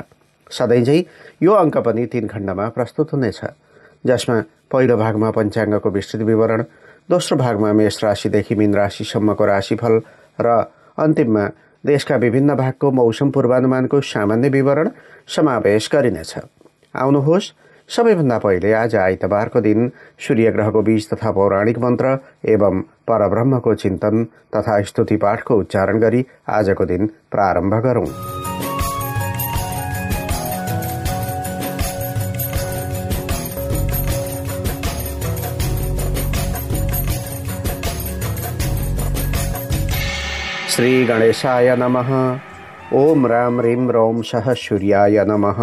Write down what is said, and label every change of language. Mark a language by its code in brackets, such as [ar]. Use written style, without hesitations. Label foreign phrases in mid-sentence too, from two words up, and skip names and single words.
[ne] सधैँझै यो अङ्क पनि 3 खण्डमा प्रस्तुत हुनेछ, जसमा पहिलो भागमा पञ्चाङ्गको विस्तृत विवरण, दोस्रो भागमा मेष राशिदेखि मीन राशिसम्मको राशिफल र अन्तिममा देशका विभिन्न भागको मौसम पूर्वानुमानको सामान्य विवरण समावेश गरिनेछ। आउनुहोस्, सबैभन्दा पहिले आज आइतबारको दिन सूर्य ग्रहको बीज तथा पौराणिक मन्त्र एवं परब्रह्मको चिन्तन तथा स्तुति पाठको उच्चारण गरी आजको दिन प्रारम्भ गरौँ। [sa] श्री गणेशाय नमः। ओम राम ह्रीं रौं सः सूर्याय नमः।